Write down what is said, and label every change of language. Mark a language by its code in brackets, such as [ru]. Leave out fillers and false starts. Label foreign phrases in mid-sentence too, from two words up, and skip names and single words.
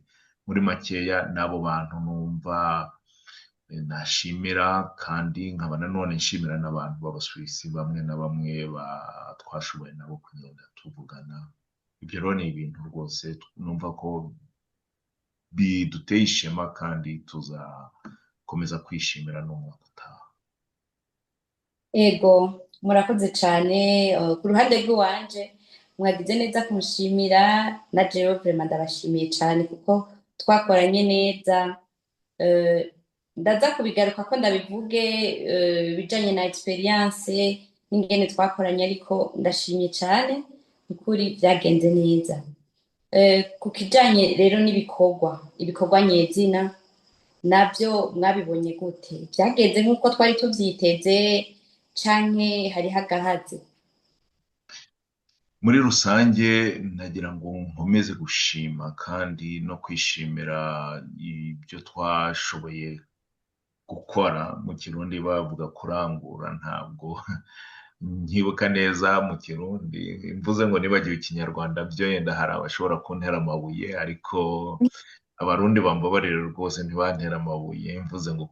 [rw] Muri makeya n'abo bantu numva nashimira, kandi nkaba nanone nshimira n'abantu b'Abasuwisi bamwe na bamwe twashoboye nabo kugenda tuvugana. Ibyo rero ni ibintu rwose numva ko biduteye ishema kandi tuzakomeza kwishimira n'umwaka utaha. [rn] Ego, murakoze cyane. Ku ruhande rw'iwanje mwagize neza kumushimira, na jewe vraiment ndabashimiye cyane kuko twakoranye neza. Ndaza kubigaruka ko ndabivuge bijanye na experience n'ingene twakoranye, ariko ndashimye cyane ukuri byagenze neza. Ku kijanye rero ibikorwa nyezina nabyo mwabibonye gute? Byagenze nk'uko twari tuvyiteze canke hariho agahaze? [rw] Muri rusange nagira ngo nkomeze gushima kandi no kwishimira ibyo twashoboye gukora. Mu Kirundi bavuga kurangura, ntabwo nkibuka neza mu Kirundi. Mvuze ngo nibagiwe Ikinyarwanda byo yenda hari abashobora kuntera amabuye, ariko abarundi bambabarira rwose ntibantera amabuye mvuze ngo